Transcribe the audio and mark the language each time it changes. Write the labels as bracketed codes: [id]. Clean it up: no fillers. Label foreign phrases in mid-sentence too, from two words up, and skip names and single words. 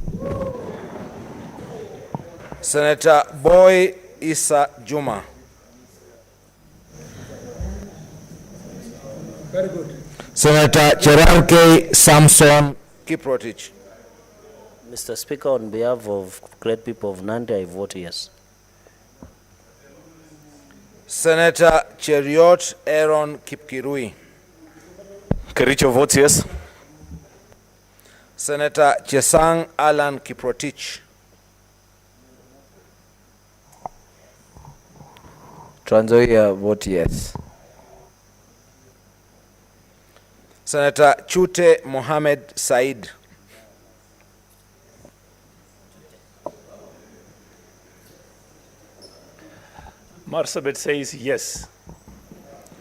[en] Senator Boy Isa Juma. Very good. Senator Cherarke Samson Kiprotich. Mr. Speaker, on behalf of great people of Nandi, I vote yes. Senator Cheriot Aaron Kipkirui. Kericho votes yes. Senator Chesang Alan Kiprotich. Transoia vote yes. Senator Chute Mohammed Said. Marsabit says yes.